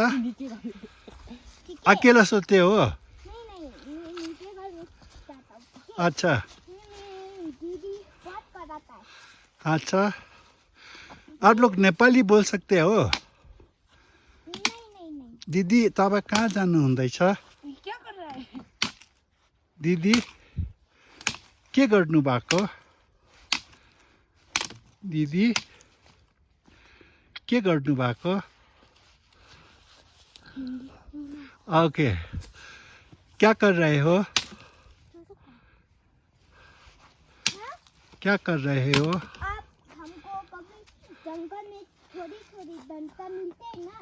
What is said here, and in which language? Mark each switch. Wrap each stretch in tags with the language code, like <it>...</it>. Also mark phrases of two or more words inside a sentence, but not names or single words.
<hi>ठीक है? अकेला सोते हो? नहीं मैं नीचे घर में जाता हूँ, ठीक है? अच्छा मेरी दीदी बात कराता है। अच्छा, आप लोग नेपाली बोल सकते हो? नहीं</hi> <ne>दिदी तपाईँ कहाँ जानु हुँदैछ?</ne> <hi>क्या कर रहा है?</hi> <ne>दिदी के गर्नु भएको? दिदी के गर्नु भएको?</ne> <hi>ओके, क्या कर रहे हो? क्या कर रहे हो? आप हमको कभी जंगल में थोड़ी डंडा मिलते हैं ना,</hi>